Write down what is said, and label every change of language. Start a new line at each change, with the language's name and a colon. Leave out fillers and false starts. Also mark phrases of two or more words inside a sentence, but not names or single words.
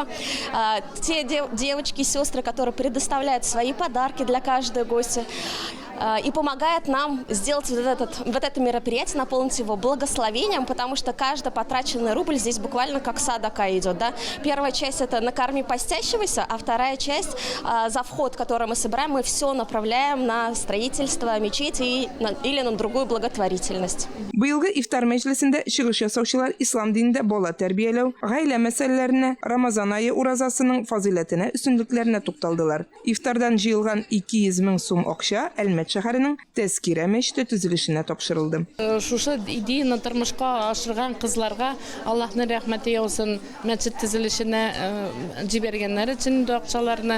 Russian: Те девочки и сестры, которые предоставляют свои подарки для каждой гостя, и помогает нам сделать вот это мероприятие, наполнить его благословением, потому что каждый потраченный рубль здесь буквально как садака идет. Да? Первая часть – это накорми постящегося, а вторая часть за вход, который мы собираем, мы все направляем на строительство мечети или на другую благотворительность.
Tatar: Быйылгы ифтар мәҗлесендә чыгыш ясаучылар ислам динендә бала тәрбияләү, гаилә мәсьәләләренә, Рамазан айы уразасының фазиләтенә, өстенлекләренә тукталдылар. Ифтардан җыелган 200 мең сум акча Әлмәт шәһәренең Тәскирә мәчете төзелешенә тапшырылды. Шушы идеяны тормышка ашырган кызларга Аллаһның рәхмәте яусын, мәчет төзелешенә җибәргәннәр өчен акчаларны.